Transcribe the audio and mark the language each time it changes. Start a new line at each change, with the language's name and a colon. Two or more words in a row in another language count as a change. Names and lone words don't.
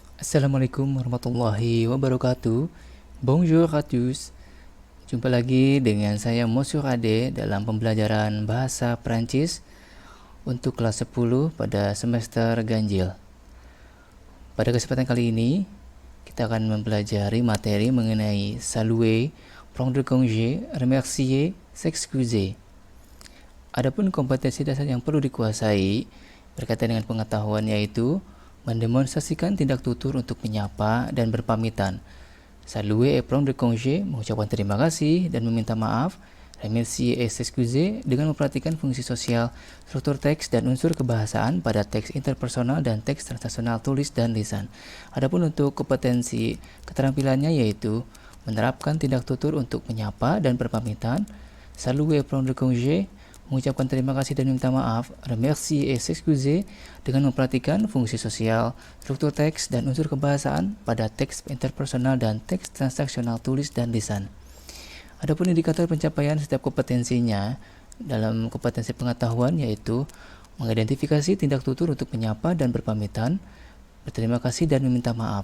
Arabic: السلام عليكم ورحمة الله وبركاته.
French: Bonjour à tous.
Indonesian: Jumpa lagi dengan saya Monsieur Ade dalam pembelajaran bahasa Prancis untuk kelas 10 pada semester ganjil. Pada kesempatan kali ini, kita akan mempelajari materi mengenai
French: saluer, prendre congé, remercier, s'excuser.
Indonesian: Adapun kompetensi dasar yang perlu dikuasai berkaitan dengan pengetahuan yaitu mendemonstrasikan tindak tutur untuk menyapa dan berpamitan.
French: Saluer et prendre congé,
Indonesian: mengucapkan terima kasih dan meminta maaf.
French: Remercier et s'excuser
Indonesian: dengan memperhatikan fungsi sosial, struktur teks dan unsur kebahasaan pada teks interpersonal dan teks transaksional tulis dan lisan. Adapun untuk kompetensi keterampilannya yaitu menerapkan tindak tutur untuk menyapa dan berpamitan.
French: Saluer et prendre congé,
Indonesian: mengucapkan terima kasih dan meminta maaf.
French: Remercier et s'excuser
Indonesian: dengan memperhatikan fungsi sosial, struktur teks, dan unsur kebahasaan pada teks interpersonal dan teks transaksional tulis dan lisan. Adapun indikator pencapaian setiap kompetensinya dalam kompetensi pengetahuan yaitu mengidentifikasi tindak tutur untuk menyapa dan berpamitan, berterima kasih dan meminta maaf.